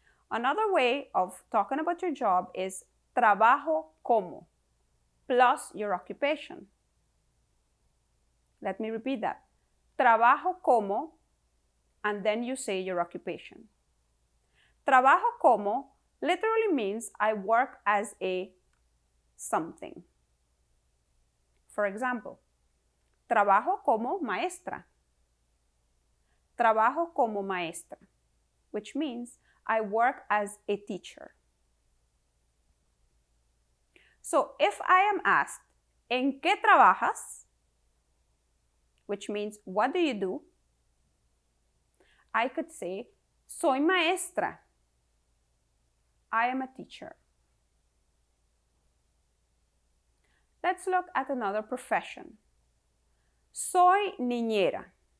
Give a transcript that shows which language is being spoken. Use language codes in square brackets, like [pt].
[en] Another way of talking about your job is [es] trabajo como [en] plus your occupation. Let me repeat that. [es] Trabajo como, [en] and then you say your occupation. [es] Trabajo como [en] literally means I work as a something. For example, [es] trabajo como maestra. Trabajo como maestra, [en] which means I work as a teacher. So if I am asked, [es] ¿en qué trabajas? [en] which means what do you do? I could say, [es] soy maestra. [en] I am a teacher. Let's look at another profession. [es] Soy niñera.